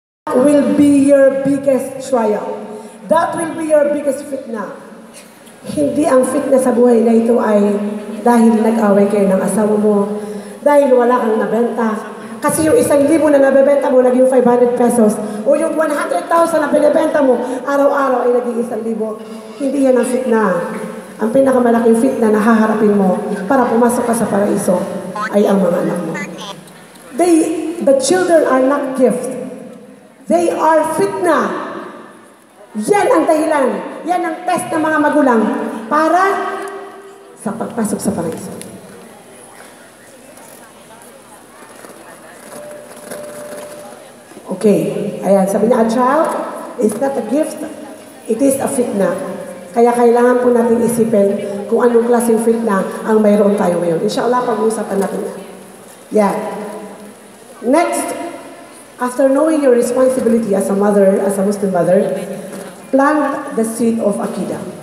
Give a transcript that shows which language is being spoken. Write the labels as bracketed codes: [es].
[en] will be your biggest trial. That will be your biggest fitna. [tl] Hindi ang fitna sa buhay na ito ay dahil nag-away kayo ng asawa mo, dahil wala kang nabenta. Kasi yung 1,000 na nabebenta mo, naging 500 pesos. O yung 100,000 na binibenta mo, araw-araw ay naging 1,000. Hindi yan ang fitna. Ang pinakamalaking fitna na haharapin mo para pumasok ka sa paraiso ay ang mga anak mo. [en] The children are not gift. They are fitna. [tl] Yan ang dahilan. Yan ang test ng mga magulang para sa pagpasok sa paraiso. Okay. Ayan, sabi niya, [en] a child is not a gift, it is a fitna. [tl] Kaya kailangan po natin isipin kung anong klaseng fitna ang mayroon tayo ngayon. Inshallah, pag-uusapan natin yan. Yeah. [en] Next, after knowing your responsibility as a mother, as a Muslim mother, plant the seed of Aqidah.